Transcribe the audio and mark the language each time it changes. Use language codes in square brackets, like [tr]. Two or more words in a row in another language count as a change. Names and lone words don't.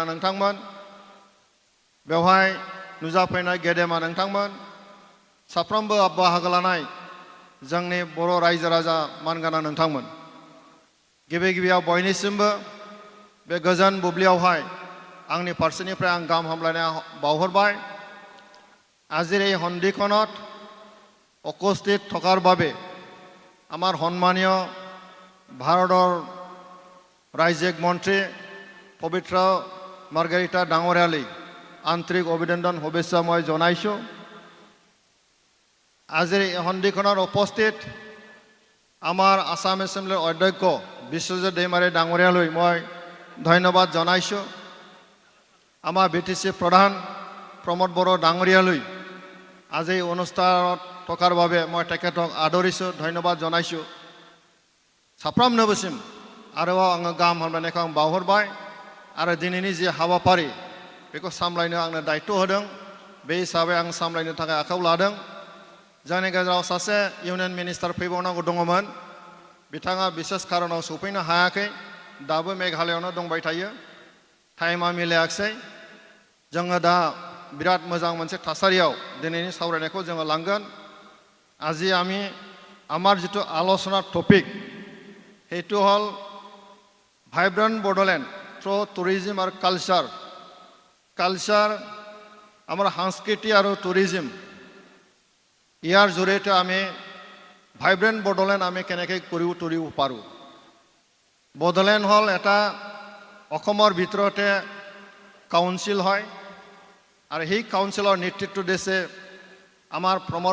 [brx] नोंथांमोन बेवहाय नुजाफैनाय गेदेमा नोंथांमोन साफ्रोमबो बाहागो लानाय जोंनि बर' रायजो राजा मानगोनां नोंथांमोन गिबि गिबियाव बयनिसिमबो बे गोजोन बुब्लियावहाय आंनि फारसेनिफ्राय आं गाहाम हामलायनाय बावहरबाय [as] আজিৰ এই সন্ধিখনত উপস্থিত থকাৰ বাবে আমাৰ সন্মানীয় ভাৰতৰ ৰাজ্যিক মন্ত্ৰী পবিত্ৰ মাৰ্গাৰিটা ডাঙৰীয়ালৈ আন্তৰিক অভিনন্দন শুভেচ্ছা মই জনাইছোঁ আজিৰ এই সন্ধিখনত উপস্থিত আমাৰ আসাম এছেম্বলিৰ অধ্যক্ষ বিশ্বজিৎ दैमारी ডাঙৰীয়ালৈ মই ধন্যবাদ জনাইছোঁ আমাৰ বিটিচি প্ৰধান প্ৰমোদ বড়ো ডাঙৰীয়ালৈ আজি এই অনুষ্ঠানত থকাৰ বাবে মই তেখেতক আদৰিছোঁ ধন্যবাদ জনাইছোঁ [brx] साफ्रोमनोबोसिम आरोबाव आङो गाहाम हामलायनायखौ आं बावहरबाय आरो दिनैनि जि हाबाफारि बेखौ सामलायनो आंनो दायित्व होदों बे हिसाबै आं सामलायनो थाखाय आखायाव लादों जोंनि गेजेराव सासे इउनियन मिनिस्टार फैबावनांगौ दङमोन बिथाङा बिसेस खारनाव सफैनो हायाखै दाबो मेघालयआवनो दंबाय थायो टाइमा मिलायाखिसै जोङो दा बिराद मोजां मोनसे थासारियाव दिनैनि सावरायनायखौ जोङो लांगोन [as] আজি আমি আমাৰ जितु आलोचना टपिक সেইটো হল [en] Vibrant Bodoland through tourism [as] আৰু কালচাৰ আমাৰ সংস্কৃতি আৰু টুৰিজিম ইয়াৰ জৰিয়তে আমি ভাইব্ৰেণ্ট বডোলেণ্ড আমি কেনেকৈ কৰিব পাৰোঁ বডোলেণ্ড হল এটা অসমৰ ভিতৰতে কাউন্সিল হয় আৰু সেই কাউন্সিলৰ নেতৃত্ব দিছে আমাৰ প্ৰমোদ